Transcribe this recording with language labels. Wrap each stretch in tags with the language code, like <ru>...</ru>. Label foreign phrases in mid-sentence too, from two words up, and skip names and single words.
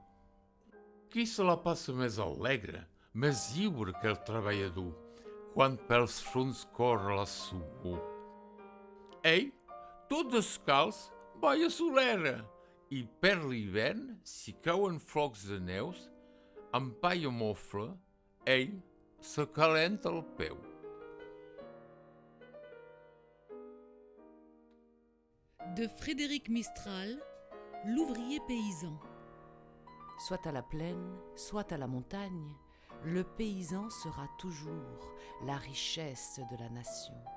<ca>Qui se la passa més alegre, més lliure que el treballador, quan pels fronts corre la suor? Ei, tot descalç, balla solera, i per l'hivern, si cauen flocs de neus, amb pa i mofle, ell se calenta el peu.</ca> <fr>De Frédéric Mistral, l'ouvrier paysan. Soit à la plaine, soit à la montagne, le paysan sera toujours la richesse de la nation.</fr>